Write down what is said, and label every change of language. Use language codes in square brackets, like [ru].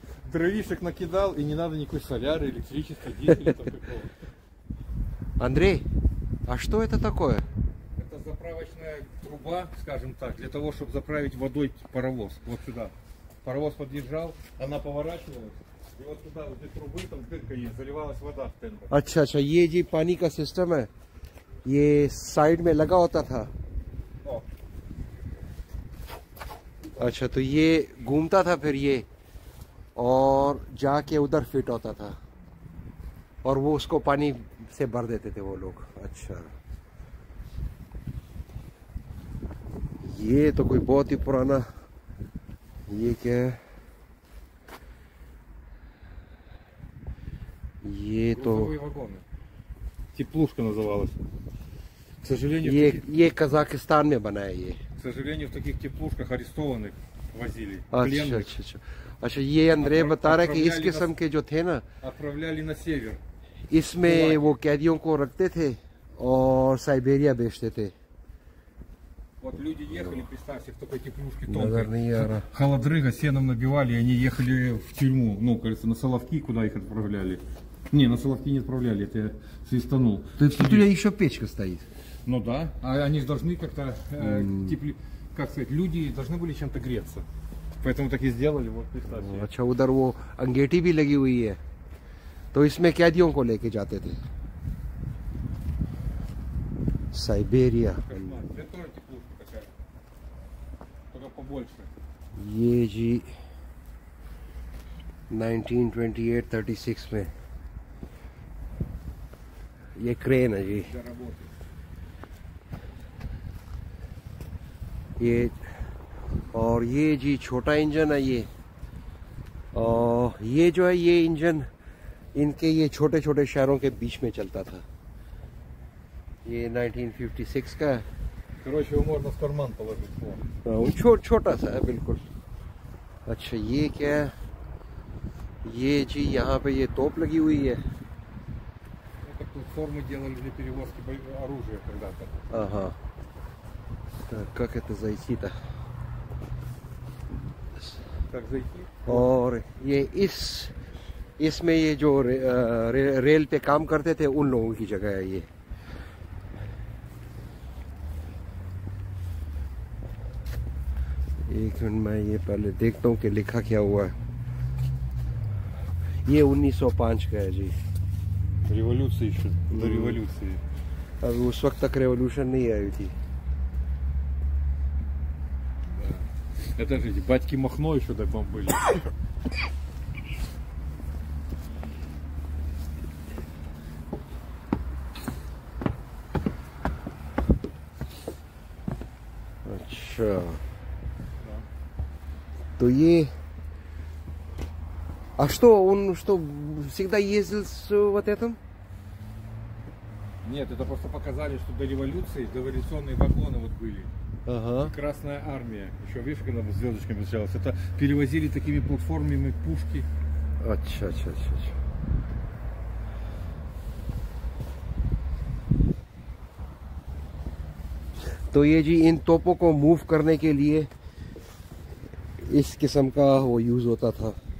[ru] Дровишек накидал, и не надо никакой соляры, электричества, дизеля такого. Андрей, а что это такое? Это заправочная труба, скажем так, для того, чтобы заправить водой паровоз. Вот сюда. Паровоз подъезжал, она поворачивалась, и вот сюда, вот этой трубы, там дырка есть, заливалась вода в тендер. [hi] अच्छा अच्छा, ये जी पानी का सिस्टम है, ये साइड में लगा होता था। अच्छा, तो ये घूमता था फिर ये, और जाके उधर फिट होता था, और वो उसको पानी से भर देते थे वो लोग। अच्छा, ये तो कोई बहुत ही पुराना, ये क्या है? ये तो [ru] Теплушка называлась. К сожалению, [hi] ये कजाकिस्तान में बना है ये। [ru] К сожалению, в таких теплушках арестованных возили. [hi] अच्छा अच्छा अच्छा अच्छा, ये अंद्रे बता रहा है कि इस किस्म के जो थे ना, [ru] отправляли на север. [hi] इसमें वो कैदियों को रखते थे और साइबेरिया बेचते थे। [ru] Вот люди ехали, представьте, в такой теплушке [hi] नजर नहीं आ रहा। [ru] холодрыга сеном набивали, и они ехали в тюрьму, ну, кажется, на Соловки, куда их отправляли. Не, на Соловки не отправляли, это я свистанул. Тут у тебя еще печка стоит. Ну да, а они же должны как-то, как сказать, люди должны были чем-то греться. Поэтому так и сделали, вот представьте. [hi] अच्छा, उधर वो अंगेठी भी लगी हुई है, तो इसमें कैदियों को लेके जाते थे। साइबेरिया। [ru] Это тоже теплушка такая, только побольше. [hi] ये जी 1928-36 में ये क्रेन है जी। [ru] Для работы. [hi] ये और ये जी छोटा इंजन है ये, और ये जो है, ये इंजन इनके ये छोटे छोटे शहरों के बीच में चलता था। ये 1956 का है। [ru] Короче, его можно в карман положить. [hi] वो छोटा सा है बिल्कुल। अच्छा, ये क्या है? ये जी यहाँ पे ये तोप लगी हुई है। [ru] Это платформы делали для перевозки оружия когда-то. Ага. Так, как это зайти-то? Как зайти? [hi] और ये इसमें ये जो रेल पे काम करते थे, उन लोगों की जगह है ये। एक मिनट, मैं ये पहले देखता हूँ कि लिखा क्या हुआ है। ये 1905 का है जी। [ru] Революция еще, до революции. [hi] अब उस वक्त तक रेवोल्यूशन नहीं आई थी। [ru] Это же батьки Махно еще так вам были. अच्छा, то ये, а что, он что, всегда ездил с вот этим? Нет, это просто показали, что до революции, до революционные вагоны вот были. Ага. Красная армия, еще видишь, когда звездочками встречалась, это перевозили такими платформами пушки. [hi] अच्छा अच्छा अच्छा अच्छा। तो ये जी इन तोपों को मूव करने के लिए इस किस्म का वो यूज होता था।